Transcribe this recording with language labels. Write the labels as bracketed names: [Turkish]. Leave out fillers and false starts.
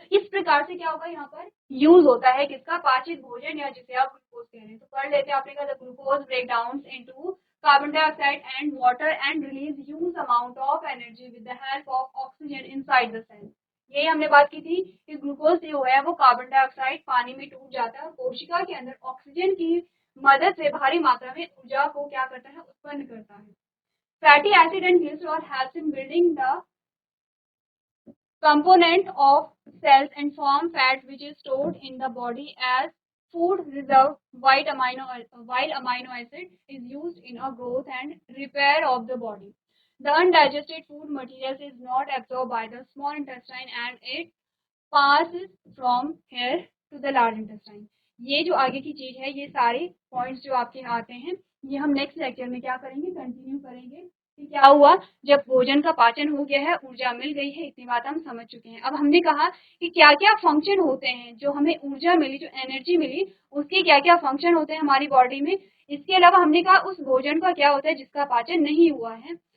[Hindi] तो इस प्रकार से क्या होगा, यहाँ पर यूज होता है किसका, पाचित भोजन, या जिसे आप ग्लूकोज कह रहे हैं। तो पढ़ लेते हैं, आपने कहा [English] Glucose break down into carbon dioxide and water and release huge amount of energy with the help of oxygen inside the cell। [Hindi] यही हमने बात की थी कि ग्लूकोज जो है वो कार्बन डाइऑक्साइड पानी में टूट जाता है और कोशिका के अंदर ऑक्सीजन की मदद से भारी मात्रा में ऊर्जा को क्या करता है, उत्पन्न करता है। [English] Fatty acid and glycerol helps in building the component of cells and form fat which is stored in the body as food reserve, while amino acid is used in a growth and repair of the body. The undigested food materials is not absorbed by the small intestine and it passes from here to the large intestine। [Hindi] ये जो आगे की चीज है, ये सारे points जो आपके आते हैं, ये हम नेक्स्ट लेक्चर में क्या करेंगे, कंटिन्यू करेंगे कि क्या हुआ जब भोजन का पाचन हो गया है, ऊर्जा मिल गई है, इतनी बात हम समझ चुके हैं। अब हमने कहा कि क्या क्या फंक्शन होते हैं, जो हमें ऊर्जा मिली, जो एनर्जी मिली, उसके क्या क्या फंक्शन होते हैं हमारी बॉडी में। इसके अलावा हमने कहा उस भोजन का क्या होता है जिसका पाचन नहीं हुआ है।